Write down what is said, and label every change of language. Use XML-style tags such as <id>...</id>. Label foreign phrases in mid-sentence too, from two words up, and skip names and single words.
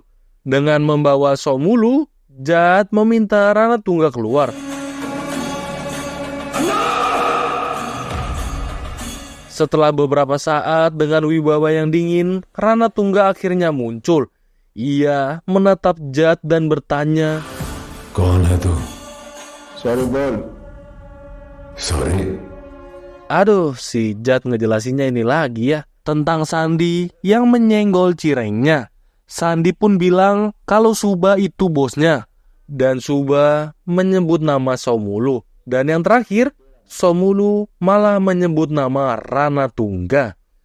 <id>Dengan membawa Somulu, Jad meminta Rana Tungga keluar. Setelah beberapa saat dengan wibawa yang dingin, Rana Tungga akhirnya muncul. Ia menatap Jad dan bertanya,</id> <hi>कौन है तू? सॉरी बोल सॉरी</hi> <id>aduh, si Jad ngejelasinnya ini lagi ya, tentang Sandi yang menyenggol cirengnya. Sandi pun bilang kalau Suba itu bosnya. Dan Suba menyebut nama Somulu. Dan yang terakhir, Somulu malah menyebut nama Rana Tungga.</id>